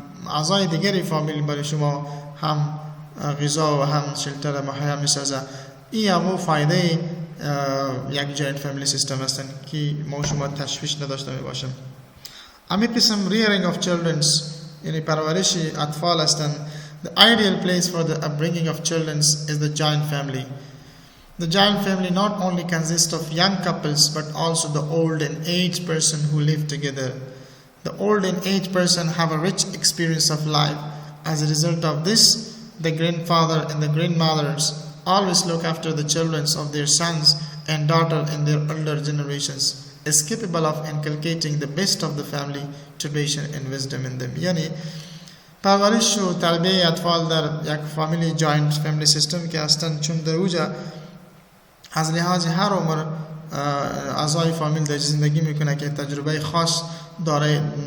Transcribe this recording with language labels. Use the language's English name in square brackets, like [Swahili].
[Persian] اعضای دیگری فامیل برای شما هم غذا و هم شلتر مهیا می سازه. این همو فایده یک جاینت فامیلی سیستم هستن که ما شما تشویش نداشته می باشیم. امی قسم [English] rearing of children، [Persian] یعنی پرورش اطفال هستن. [English] The ideal place for the upbringing of children is the joint family. The joint family not only consists of young couples but also the old and aged person who live together. The old and aged person have a rich experience of life. As a result of this, the grandfather and the grandmothers always look after the children of their sons and daughters in their older generations, is capable of inculcating the best of the family tradition and wisdom in them. [Persian] Yani پرورش و تربیه اطفال در یک فامیلی جاینت فامیلی سیستم که هستند، چون در اوجا از لحاظ هر عمر اعضای فامیل در زندگی میکنه که تجربه خاص داره